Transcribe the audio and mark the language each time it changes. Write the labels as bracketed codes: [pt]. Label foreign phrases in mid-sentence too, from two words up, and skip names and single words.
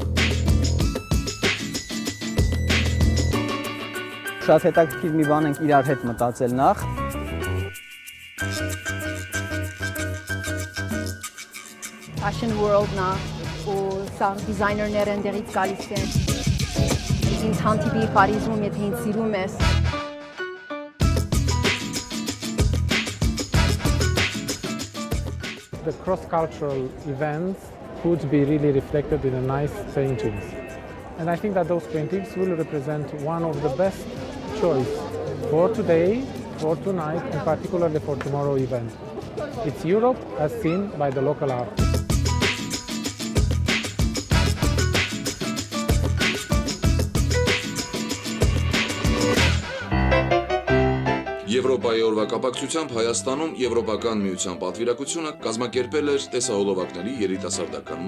[hy] Շատ հետաքրքիր մի բան ենք իրար հետ մտածել նախ։ [en] Fashion world- [hy] ն է, ու սա դիզայներները ընդերից գալիս են։ Ինձ հանդիպի Փարիզում, եթե ինձ սիրում ես։ [en] The cross-cultural events could be really reflected in a nice paintings. And I think that those paintings will represent one of the best choice for today, for tonight, and particularly for tomorrow event. It's Europe as seen by the local art. [hy] Եվրոպայի օրվա կապակցությամբ Հայաստանում Եվրոպական միության պատվիրակությունը կազմակերպել էր տեսահոլովակների երիտասարդական